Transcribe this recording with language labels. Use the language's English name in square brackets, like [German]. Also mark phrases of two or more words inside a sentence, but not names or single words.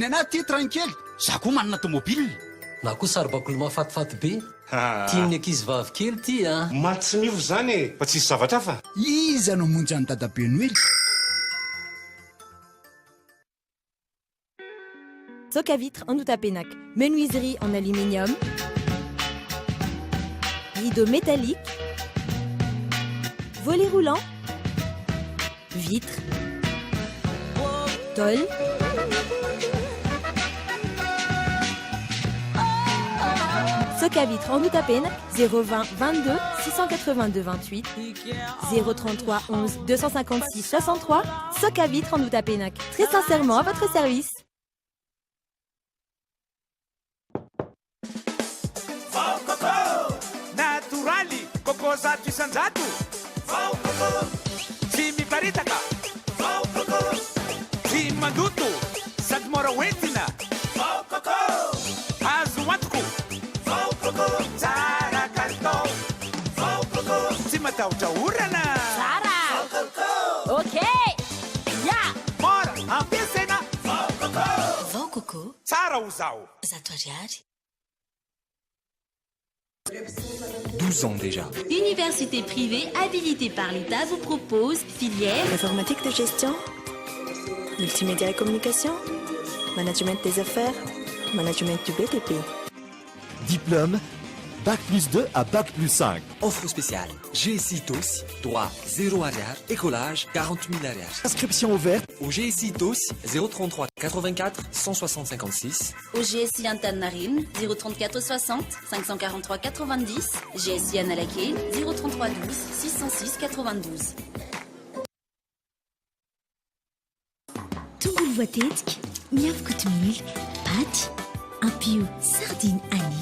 [Malagasy] Ny anaty ty tranquille, za koa manana tomobile. Na koa saribakolo mahafatifaty be. Tian'ny ankizy vavy kely ty a. Maty tsy mivo zany e, fa tsisy zavatra fa. Iza no monjy any dadabe Noely. [French] Soka Vitre en Outapenac, menuiserie en aluminium, rideaux métalliques, volets roulants, vitres, tôle, Soka Vitre en Outapenac, 020 22 682 28, 033 11 256 63, Soka Vitre en Outapenac, très sincèrement à votre service. [Malagasy] Koko zato isanjato. Vao Koko. Tsy miparitaka. Vao Koko. Tsy mandoto. Sady mora hoentina. Vao Koko. Azo antoko. Vao Koko. Tsara kalitao. Vao Koko. tsy matahotra orana tsara ok ya mora ampiasaina Vao Coco tsara ho zaho zato ariary [French] 12 ans déjà. Université privée habilitée par l'État vous propose filière informatique de gestion, multimédia et communication, management des affaires, management du BTP. Diplôme Bac plus 2 à Bac plus 5. Offre spéciale. GSI TOS, droit 0 arrière, écolage 40 000 arrière. Inscription ouverte au GSI TOS 033 84 160 56. Au GSI Antananarivo 034 60 543 90. GSI Analake 033 12 606 92. [Malagasy] Tongolo voatetika, miavaka milk, paty, ampio sardine Annie.